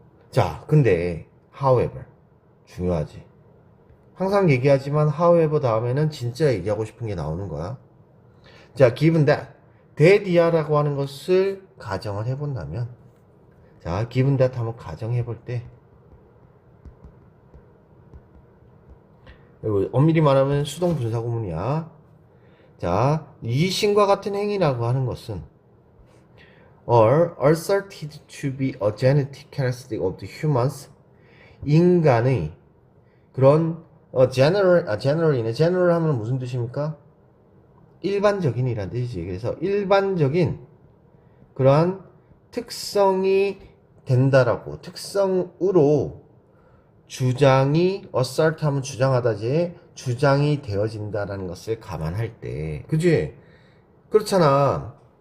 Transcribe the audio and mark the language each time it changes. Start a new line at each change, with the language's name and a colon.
Korean: 자, 근데 however 중요하지. 항상 얘기하지만 however 다음에는 진짜 얘기하고 싶은 게 나오는 거야. 자,
English: given that
Korean: 이라고 하는 것을 가정을 해본다면, 자, given that 한번 가정해 볼 때 그리고 엄밀히 말하면 수동 분사 구문이야. 자, 이신과 같은 행위라고 하는 것은
English: are asserted to be a genetic characteristic of the humans.
Korean: 인간의 그런 general이네. general 하면 무슨 뜻입니까? 일반적인이란 뜻이지. 그래서 일반적인 그러한 특성이 된다라고, 특성으로 주장이 assert 하면 주장하다지, 주장이 되어진다라는 것을 감안할 때, 그지? 그렇잖아.